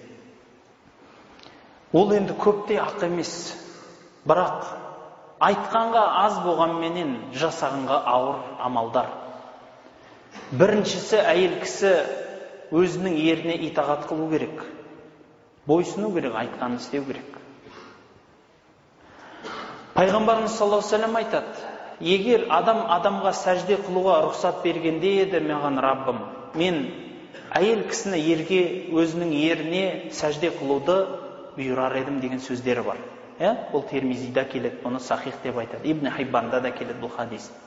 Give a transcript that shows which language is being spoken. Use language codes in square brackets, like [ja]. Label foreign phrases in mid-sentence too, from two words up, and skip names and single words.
[kk] Ол енді көптей ақ емес, бірақ айтқанға аз болғанменен жасағанға ауыр амалдар. Біріншісі, әйел кісі өзінің еріне итағат қылу керек, бойсыну керек, айтқанын істеу керек. Пайғамбарымыз [ar] صلى الله عليه وسلم [kk] айтады: егер адам адамға сәжде қылуға рұқсат бергенде еді маған Раббым, мен әйел кісіні ерге, өзінің еріне сәжде қылуды бұйырар едім деген сөздері бар. Бұл Термизида келеді, оны сахих деп айтады. Ибн Хиббанда да келеді бұл хадис.